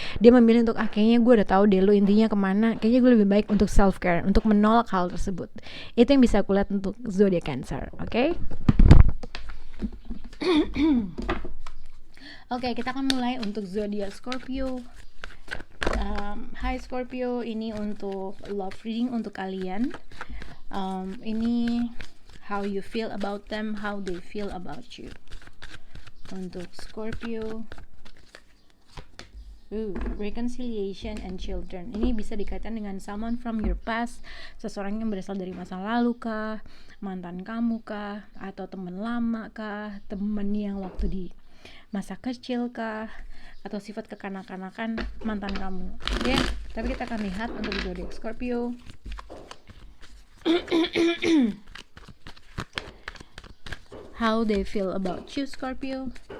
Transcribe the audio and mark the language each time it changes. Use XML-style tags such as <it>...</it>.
<id>Dia memilih untuk kayaknya gue udah tahu deh lu intinya kemana, kayaknya gue lebih baik untuk self care, untuk menolak hal tersebut. Itu yang bisa aku lihat untuk zodiak Cancer. Oke? Oke, kita akan mulai untuk zodiak Scorpio. Hai Scorpio, ini untuk love reading untuk kalian. Ini</id> <en>how you feel about them, how they feel about you.</en> <id>Untuk Scorpio, reconciliation and children. Ini bisa dikaitkan dengan</id> <en>someone from your past,</en> <id>seseorang yang berasal dari masa lalu kah, mantan kamu kah, atau teman lama kah, teman yang waktu di masa kecil kah, atau sifat kekanak-kanakan mantan kamu. Oke, tapi kita akan lihat untuk zodiak Scorpio.</id> <en>How they feel about you, Scorpio.</en>